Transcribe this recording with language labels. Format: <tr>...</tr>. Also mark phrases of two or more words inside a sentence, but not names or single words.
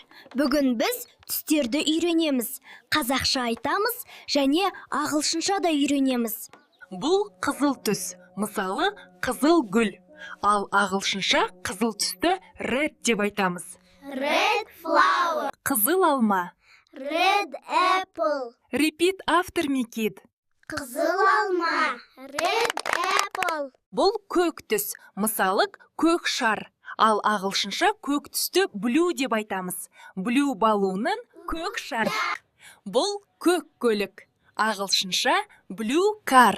<kk>Бүгін біз түстерді үйренеміз, қазақша айтамыз және ағылшынша да үйренеміз. Бұл қызыл түс, мысалы қызыл гүл, ал ағылшынша қызыл түсті red деп айтамыз.</kk> <en>Red flower,</en> <kk>Қызыл алма.</kk> <en>red apple, Repeat after me, kid.</en> <kk>қызыл алма,</kk> <en>red apple.</en> <kk>Бұл көк түс, мысалы көк шар, ал ағылшынша көк түсті blue деп айтамыз. Blue баллонын көк шар. Бұл көк көлік, ағылшынша</kk> <en>blue car.</en>